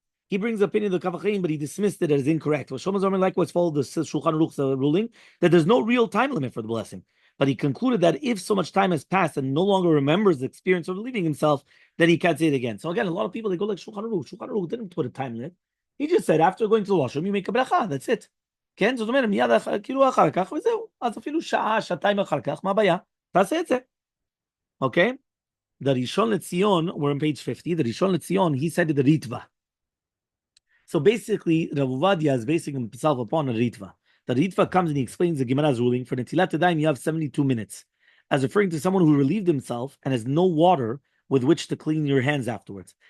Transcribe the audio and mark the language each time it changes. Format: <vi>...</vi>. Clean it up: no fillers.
<en>He brings the opinion of the Kavachim, but he dismissed it as incorrect. Well, Shlomo Zalman likewise followed the Shulchan Aruch's ruling that there's no real time limit for the blessing. But he concluded that if so much time has passed and no longer remembers the experience of relieving himself, then he can't say it again. So again, a lot of people, they go like Shulchan Aruch. Shulchan Aruch didn't put a time limit. He just said, after going to the washroom, you make a bracha. That's it.</en> <he>כן? זאת אומרת, מיד כאילו אחר כך, וזהו. אז אפילו שעה, שעתיים אחר כך, מה הבעיה? תעשה את זה.</he> <en>Okay? The Rishon LeZion, we're on page 50, the Rishon LeZion, he said the Ritva. So basically, Rav Ovadia is basing himself upon a Ritva. The Ritva comes and he explains the Gemara's ruling. For Netilat Yadayim, you have 72 minutes. As referring to someone who relieved himself and has no water with which to clean your hands afterwards.</en>